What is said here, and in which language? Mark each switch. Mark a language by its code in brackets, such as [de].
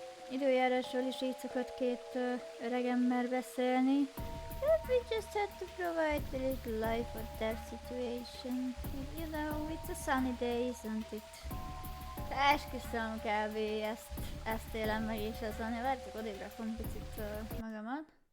[hu] Időjárásról is így szokott két öreg ember beszélni. [en] We just had to provide a little life or death situation. You know, it's a sunny day, isn't it? [hu] De esküszöm kb. Ezt élem meg és ezen. Várjátok, odébb rakom picit magamat.